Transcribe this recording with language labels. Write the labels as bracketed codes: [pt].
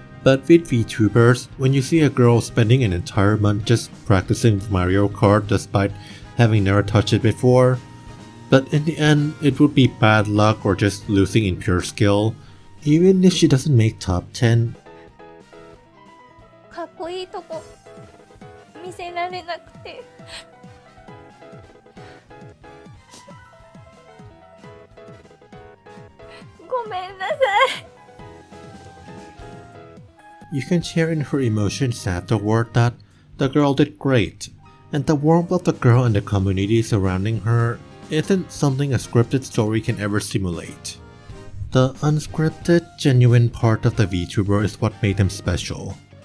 [en] But with VTubers, when you see a girl spending an entire month just practicing Mario Kart despite having never touched it before, but in the end it would be bad luck or just losing in pure skill, even if she doesn't make top 10, [ja] かっこいいとこ見せられなくてごめんなさい [en] you can share in her emotions afterward that the girl did great, and the warmth of the girl and the community surrounding her isn't something a scripted story can ever simulate. The unscripted, genuine part of the VTuber is what made them special.